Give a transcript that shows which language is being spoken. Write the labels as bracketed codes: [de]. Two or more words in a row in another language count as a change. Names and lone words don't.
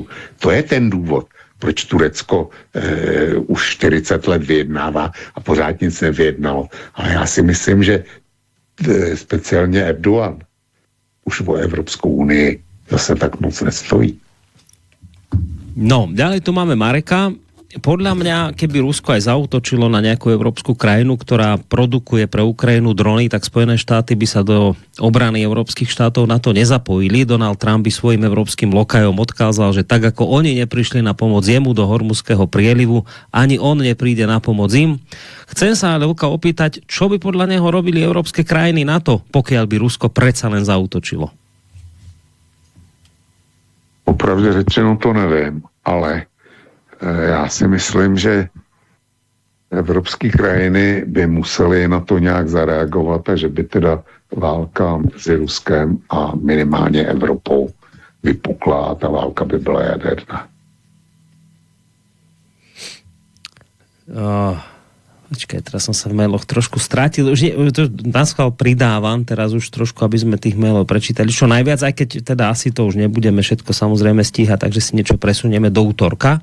[cs] To je ten důvod, proč Turecko už 40 let vyjednává a pořád nic nevyjednalo. Ale já si myslím, že speciálně Erdogan už o Evropskou unii zase tak moc nestojí. No, [sk] ďalej tu máme Mareka. podľa mňa, keby Rusko aj zaútočilo na nejakú európsku krajinu, ktorá produkuje pre Ukrajinu drony, tak Spojené štáty by sa do obrany európskych štátov na to nezapojili. Donald Trump by svojim európskym lokajom odkázal, že tak ako oni neprišli na pomoc jemu do Hormuzského prielivu, ani on nepríde na pomoc im. Chcem sa ale Luka opýtať, čo by podľa neho robili európske krajiny na to, pokiaľ by Rusko predsa len zaútočilo? [cs] Opravdu řečeno to nevím, ale já si myslím, že evropské krajiny by musely na to nějak zareagovat a že by teda válka mezi Ruskem a minimálně Evropou vypukla a ta válka by byla jaderná. [sk] Počkaj, teraz som sa v mailoch trošku strátil. Už naschvál pridávam, teraz už trošku, aby sme tých mailov prečítali. Čo najviac, aj keď teda asi to už nebudeme všetko samozrejme stíhať, takže si niečo presunieme do útorka.